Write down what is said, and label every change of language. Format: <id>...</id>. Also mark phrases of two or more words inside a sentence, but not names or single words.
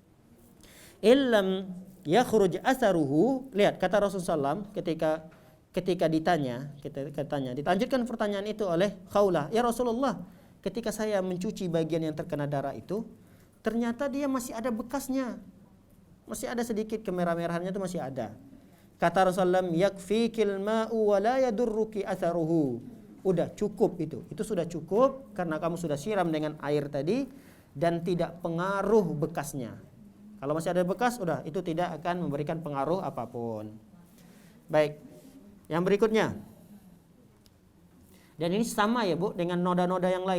<ar>إن لم يخرج أثره,</ar> <id>lihat kata Rasulullah SAW ketika ditanya, dilanjutkan pertanyaan itu oleh Khawlah, ya Rasulullah, ketika saya mencuci bagian yang terkena darah itu, ternyata dia masih ada bekasnya, masih ada sedikit kemerah-merahannya itu masih ada. Kata Rasulullah,</id> <ar>يكفيك الماء ولا يضرك أثره.</ar> <id>Udah cukup itu sudah cukup karena kamu sudah siram dengan air tadi dan tidak pengaruh bekasnya. Kalau masih ada bekas, udah itu tidak akan memberikan pengaruh apapun. Baik, yang berikutnya. Dan ini sama ya Bu dengan noda-noda yang lain.</id>